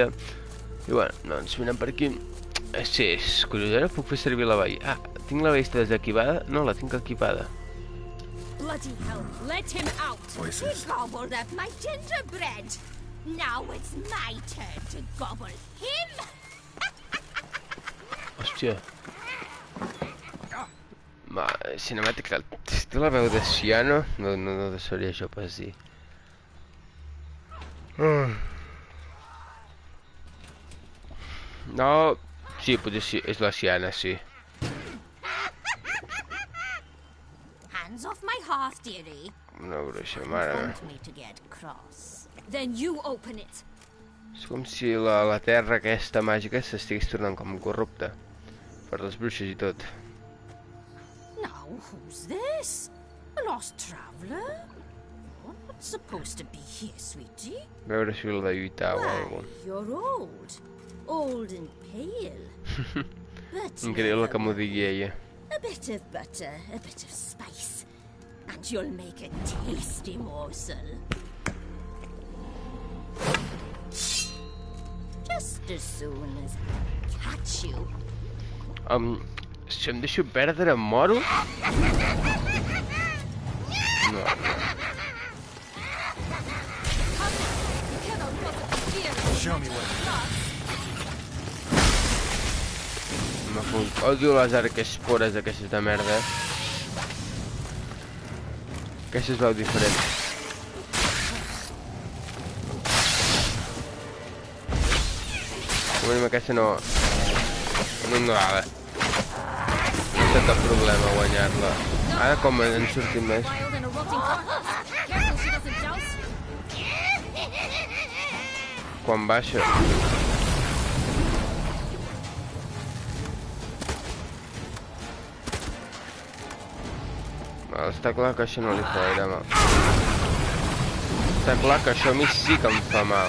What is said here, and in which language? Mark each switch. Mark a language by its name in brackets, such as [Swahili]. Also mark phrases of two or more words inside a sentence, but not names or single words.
[Catalan] I bueno, doncs mirem per aquí. Sí, és curiós, ara puc fer servir la vall. Ah, tinc la vall desequipada? No, la tinc equipada. [English] Bloody hell, let him out! Voices. He gobbled up my gingerbread! Now it's my turn to gobble him! [Catalan] Hòstia. Va, cinemàtica. Té la veu de Ciano? No de sabria això pas dir. No... Sí, potser sí, és la Ciana, sí. [English] Hands off my hearth, dearie. [Catalan] Una bruixa, mare meva. [English] Want me to get cross? Then you open it. [Catalan] És com si la terra aquesta màgica s'estigués tornant com corrupta. Per les bruixes i tot. [English] Now, who's this? A lost traveler? You're not supposed to be here, sweetie. [Catalan] A veure si l'ha de lluitar o [English] Why, [Catalan] alguna cosa. [English] you're old. Old and pale. But [Catalan] Increïble [English] never [Catalan] que m'ho digui ella. [English] a bit of butter, a bit of spice, and you'll make a tasty morsel. Just as soon as I catch you. [Catalan] Si em deixo perdre, em moro? No. [English] Show me what. [Catalan] Odio les arquespores aquestes de merda. Aquesta es veu diferent. Com a aquesta no... No anava. No té cap problema guanyar-la. Ara com en sortim més. [English] Wild and a rotting carcass. Careful she doesn't joust. [Catalan] Quan baixa. Està clar que això no li fa gaire mal. Està clar que això a mi sí que em fa mal.